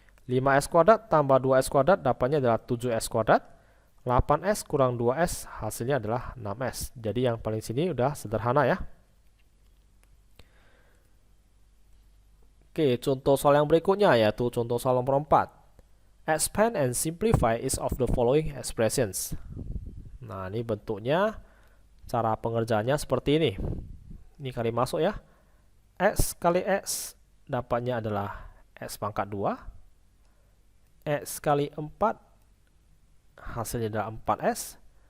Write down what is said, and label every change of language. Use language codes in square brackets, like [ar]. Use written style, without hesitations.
[id] 5S kuadrat tambah 2S kuadrat dapatnya adalah 7S kuadrat. 8S kurang 2S hasilnya adalah 6S. Jadi yang paling sini udah sederhana ya. Oke, contoh soal yang berikutnya yaitu contoh soal nomor 4. [en] Expand and simplify each of the following expressions. [id] Nah, ini bentuknya, cara pengerjaannya seperti ini. Ini kali masuk ya. X kali X dapatnya adalah X pangkat 2. X kali 4 hasilnya adalah 4S.